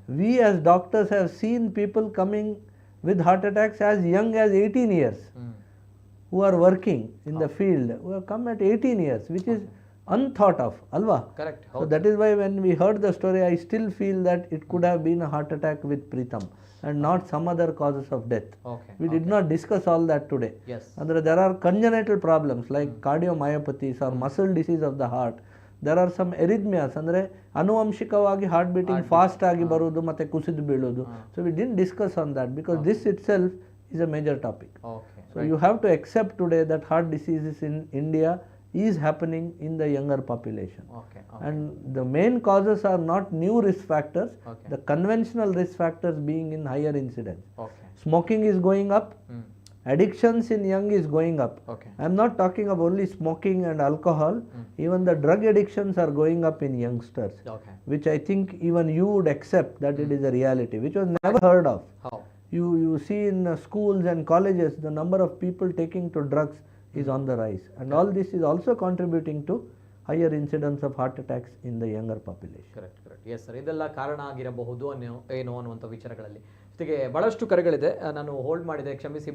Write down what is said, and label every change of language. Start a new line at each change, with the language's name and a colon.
English: We as doctors have seen people coming with heart attacks as young as 18 years who are working in the field, who have come at 18 years, which is unthought of, alva? Correct. So that is why when we heard the story, I still feel that it could have been a heart attack with Pritam and not some other causes of death. Okay. We did not discuss all that today. Yes. And there are congenital problems like cardiomyopathies or muscle disease of the heart. There are some arrhythmias,
Kannada: ಅಂದರೆ ಅನುವಂಶಿಕವಾಗಿ heart beating fast ಆಗಿ ಬರೋದು ಮತ್ತು ಕುಸಿದು ಬೀಳೋದು.
English: So we didn't discuss on that because this itself is a major topic. So you have to accept today that heart diseases in India is happening in the younger population. And the main causes are not new risk factors, the conventional risk factors being in higher incidence. Smoking is going up, addictions in young is going up. I am not talking of only smoking and alcohol, even the drug addictions are going up in youngsters, which I think even you would accept that it is a reality, which was never heard of. You see in schools and colleges the number of people taking to drugs is on the rise, and all this is also contributing to higher incidence of heart attacks in the younger population. Correct. Yes sir,
Kannada: ಇದೆಲ್ಲ ಕಾರಣ ಆಗಿರಬಹುದು ಏನು ಅನ್ನುವಂಥ ವಿಚಾರಗಳಲ್ಲಿ. ಜೊತೆಗೆ ಬಹಳಷ್ಟು ಕರೆಗಳಿದೆ, ನಾನು hold ಮಾಡಿದೆ, ಕ್ಷಮಿಸಿ.